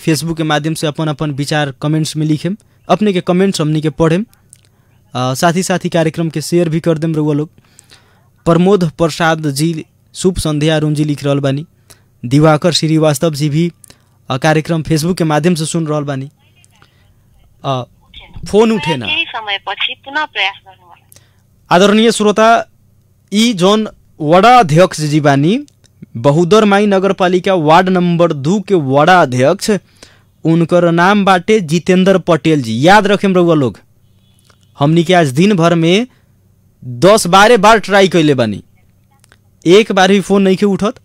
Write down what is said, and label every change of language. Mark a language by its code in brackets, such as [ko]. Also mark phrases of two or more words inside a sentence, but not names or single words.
[bho] फेसबुक के माध्यम से अपन अपन विचार कमेंट्स में लिखेम अपने के कमेंट्स हमनी के पढ़ेम साथ ही कार्यक्रम के शेयर भी कर देम रउआ लोग। प्रमोद प्रसाद जी शुभ संध्या अरुण जी लिख रहल बानी। दिवाकर श्रीवास्तव जी भी कार्यक्रम फेसबुक के माध्यम से सुन रहल बानी। फोन उठे ना [ne] समय पछि पुनः प्रयास गर्नु। [bho] आदरणीय श्रोता ई जोन वड़ा अध्यक्ष जी बानी बहुदर माई नगरपालिका वार्ड नंबर 2 के वड़ा अध्यक्ष उनकर नाम बाटे जितेंद्र पटेल जी। याद रखें रउआ लोग हमनी के आज दिन भर में 10-12 बार ट्राई कैले बानी एक बार भी फोन नहीं के उठत।